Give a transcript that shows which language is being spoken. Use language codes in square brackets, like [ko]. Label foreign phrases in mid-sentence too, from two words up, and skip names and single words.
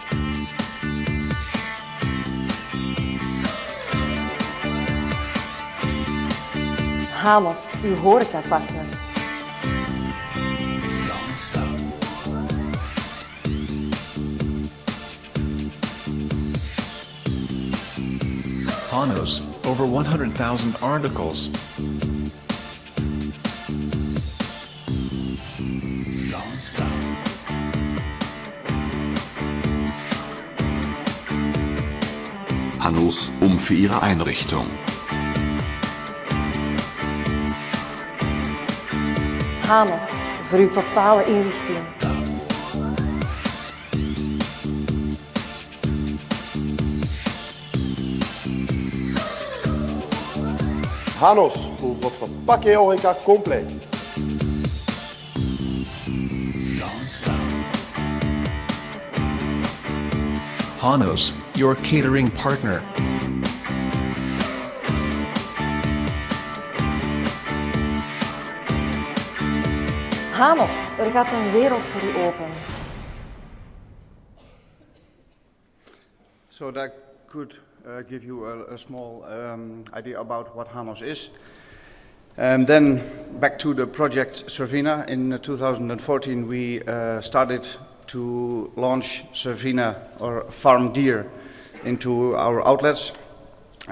[nl] Hanos, uw horecapartner. [en] Hanos, over 100,000 articles. Don't stop. [de] Hanos, für Ihre Einrichtung. [nl] Hanos, voor uw totale inrichting. [fr] Hanos, pour votre paquet horeca complet. [en] Hanos, your catering partner. [nl] Hanos, gaat een wereld voor u open. [en] So that could give you a small idea about what Hanos is. Then back to the project Servina. In 2014 we started to launch Servina or farm deer into our outlets.